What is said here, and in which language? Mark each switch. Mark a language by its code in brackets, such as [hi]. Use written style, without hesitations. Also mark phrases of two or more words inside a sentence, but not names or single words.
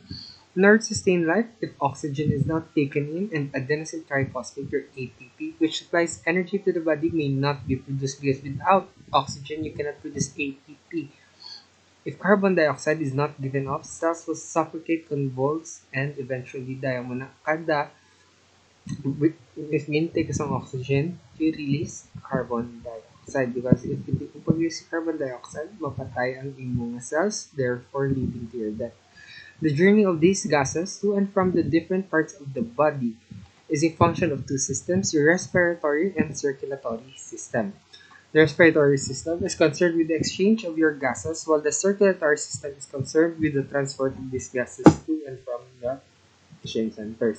[en] In order to sustain life, if oxygen is not taken in and adenosine triphosphate or ATP, which supplies energy to the body, may not be produced because without oxygen, you cannot produce ATP. If carbon dioxide is not given off, cells will suffocate, convulse, and eventually die. [hil] Muna kada [en] if intake ng oxygen, you release carbon dioxide because if [tl] hindi mo pag-use [en] carbon dioxide, [hil] mapatay ang [en] immune cells, therefore leading to your death. The journey of these gases to and from the different parts of the body is a function of two systems, your respiratory and circulatory system. The respiratory system is concerned with the exchange of your gases, while the circulatory system is concerned with the transport of these gases to and from the exchange centers.